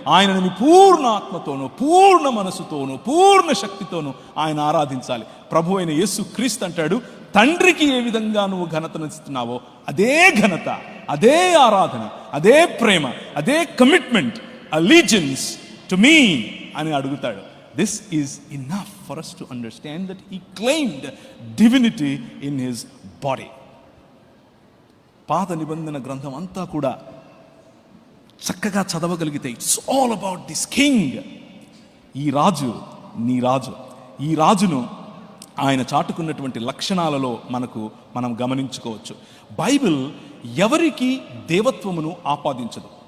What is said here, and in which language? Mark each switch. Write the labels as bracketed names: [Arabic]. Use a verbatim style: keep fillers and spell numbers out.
[Telugu] ఆయనను పూర్ణ ఆత్మతోనూ పూర్ణ మనసుతోనూ పూర్ణ శక్తితోనూ ఆయన ఆరాధించాలి. ప్రభు అయిన యేసు క్రీస్తు అంటాడు, తండ్రికి ఏ విధంగా నువ్వు ఘనతనిస్తున్నావో అదే ఘనత, అదే ఆరాధన, అదే ప్రేమ, అదే కమిట్మెంట్, [English] allegiance to me [Telugu] అని అడుగుతాడు. [English] This is enough for us to understand that he claimed divinity in his body. [Telugu] పాత నిబంధన గ్రంథం అంతా కూడా చక్కగా చదవగలిగితే [English] it's all about this king. [Telugu] ఈ రాజు నీ రాజు. ఈ రాజును ఆయన చాటుకున్నటువంటి లక్షణాలలో మనకు మనం గమనించుకోవచ్చు. బైబిల్ ఎవరికి దేవత్వమును ఆపాదించదు.